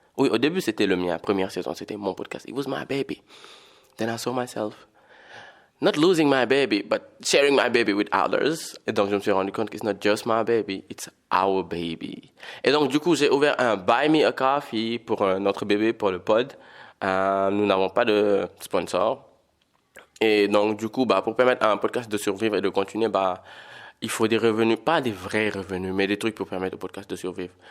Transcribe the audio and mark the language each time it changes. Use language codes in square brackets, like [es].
[fr] Oui, au début, c'était le mien. Première saison, c'était mon podcast. [en] It was my baby. Then I saw myself not losing my baby, but sharing my baby with others. [fr] Et donc, je me suis rendu compte que [en] it's not just my baby, it's our baby. [fr] Et donc, du coup, j'ai ouvert un Buy Me a Coffee pour notre bébé, pour le pod. Nous n'avons pas de sponsor. Et donc, du coup, pour permettre à un podcast de survivre et de continuer, il faut des revenus, pas des vrais revenus, mais des trucs pour permettre au podcast de survivre.